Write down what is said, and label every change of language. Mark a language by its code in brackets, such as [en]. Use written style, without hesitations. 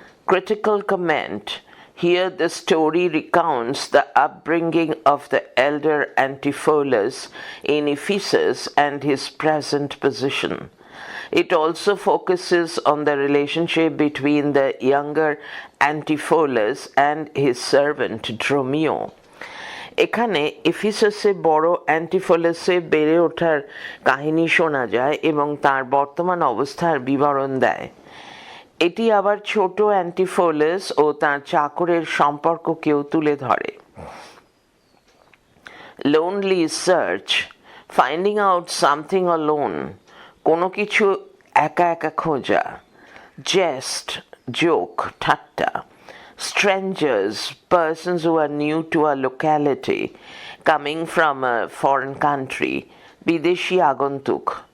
[en] Critical comment. Here the story recounts the upbringing of the elder Antipholus in Ephesus and his present position. It also focuses on the relationship between the younger Antipholus and his servant Dromio. [bn] এখানে এফিসাসে বড় অ্যান্টিফোলাসে বেড়ে ওঠার কাহিনী শোনা যায় এবং তার বর্তমান অবস্থার বিবরণ দেয়. এটি আবার ছোট অ্যান্টিফোলাস ও তার চাকরের সম্পর্ককেও তুলে ধরে. [en] Lonely search, finding out something alone, কোনো কিছু একা একা খোঁজা. Jest, joke, ঠাট্টা. Strangers, persons who are new to a locality, coming from a foreign country, বিদেশি আগন্তুক.